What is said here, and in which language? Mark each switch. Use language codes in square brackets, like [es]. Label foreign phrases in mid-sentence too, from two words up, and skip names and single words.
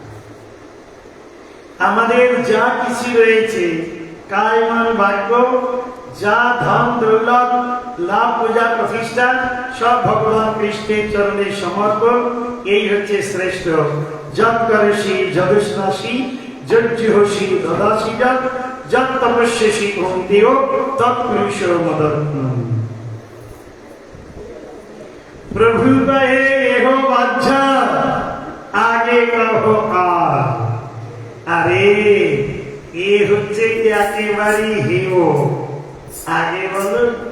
[bn] আমাদের যা কিছু রয়েছে কায় মন বাক্য, যা ধন দৌলত লাভ পূজা প্রতিষ্ঠা সব ভগবান কৃষ্ণের চরণে সমর্পণ। এই হচ্ছে শ্রেষ্ঠ। [sa] যৎ করসি যদুষ্ণাসি যজ্জুহসি দদাসি যৎ তপস্যসি কৌন্তেয় তৎপুরুষ মদর্পণম। [bn] প্রভু কহে এহো বাচ্চা আগে কহো আর। আরে এ হচ্ছে কি একেবারে হেও। আগে বলো।